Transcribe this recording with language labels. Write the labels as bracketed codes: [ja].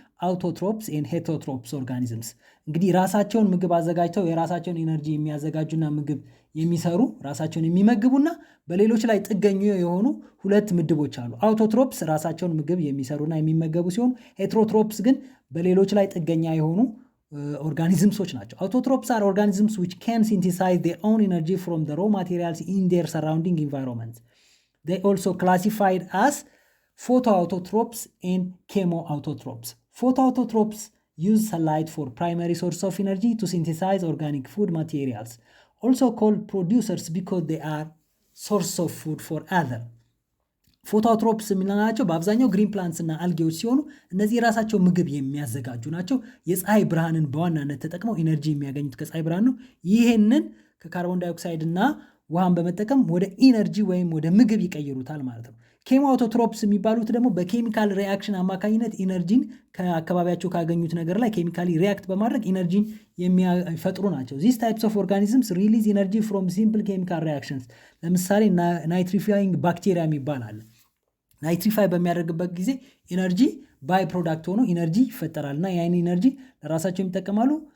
[en] አውቶትሮፕስ ኤንድ ሄተሮትሮፕስ ኦርጋኒዝምስ። [am] እንግዲህ ራሳቸውን ምግብ አዘጋጅተው የራሳቸውን ኤነርጂ የሚያዘጋጁና ምግብ የሚሰሩ ራሳቸውን የሚመግቡና በሌሎች ላይ ጥገኙ የሆኑ ሁለት ምድቦች አሉ። አውቶትሮፕስ ራሳቸውን ምግብ የሚሰሩና የሚመገቡ ሲሆኑ ሄተሮትሮፕስ ግን በሌሎች ላይ ጥገኛ የሆኑ organisms ናቸው። [en] Autotrophs are organisms which can synthesize their own energy from the raw materials in their surrounding environment. They also classified as photoautotrophs and chemoautotrophs. Photoautotrophs use sunlight for primary source of energy to synthesize organic food materials, also called producers because they are source of food for other. [am] ፎቶአውትሮፕስ የምንላቸው በአብዛኛው ግሪን ፕላንትስ እና አልጌዎች ሲሆኑ እነዚህ የራሳቸው ምግብ የሚያዘጋጁ ናቸው። የፀሐይ ብርሃንን በዋናነት ተጠቅመው ኢነርጂ የሚያገኙት ከፀሐይ ብርሃን ነው። ይህንን ከካርቦን ዳይኦክሳይድ እና ውሃን በመጠቀም ወደ ኢነርጂ ወይም ወደ ምግብ ይቀይሩታል ማለት ነው። ኬሞአውቶትሮፕስ የሚባሉት ደግሞ በኬሚካል ሪአክሽን አማካኝነት ኢነርጂን ከአካባቢያቸው ካገኙት ነገር ላይ ኬሚካሊ ሪአክት በማድረግ ኢነርጂን የሚፈጥሩ ናቸው። [en] ዚስ ታይፕስ ኦፍ ኦርጋኒዝምስ ሪሊዝ ኢነርጂ ፍሮም ሲምፕል ኬሚካል ሪአክሽንስ። [am] ለምሳሌ ናይትሪፋይንግ ባክቴሪያ የሚባል አለ። ናይትሪፋይ በሚያደርግበት ጊዜ ኢነርጂ ባይ ፕሮዳክት ሆኖ ኢነርጂ ይፈጠራል እና ያን ኢነርጂ ለራሳቸው የሚጠቀማሉ፣